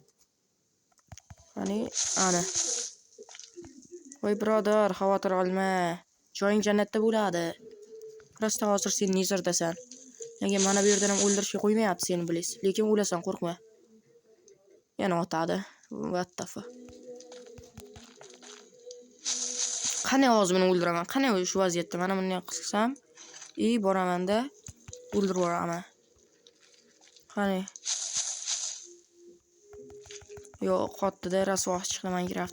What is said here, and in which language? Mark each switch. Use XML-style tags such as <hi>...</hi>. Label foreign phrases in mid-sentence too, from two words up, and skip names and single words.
<uz>Ana. Voy birodar, xavotir olma. Joying jannatda bo'ladi. Prosta hozir sen Netherdasan. Lekin mana bu yerdan ham o'ldirishga qo'ymayapti seni bliz. Lekin o'lasan, qo'rqma. Yana otadi.</uz> <en>What the fuck.</en> <uz>Qani hozir buni o'ldiraman? Qani shu vaziyatda mana bunday qilsam, boramanda o'ldirib yuboraman. Qani. Yo'q, qotdi-da, rasvo chiqdi Minecraft.</uz>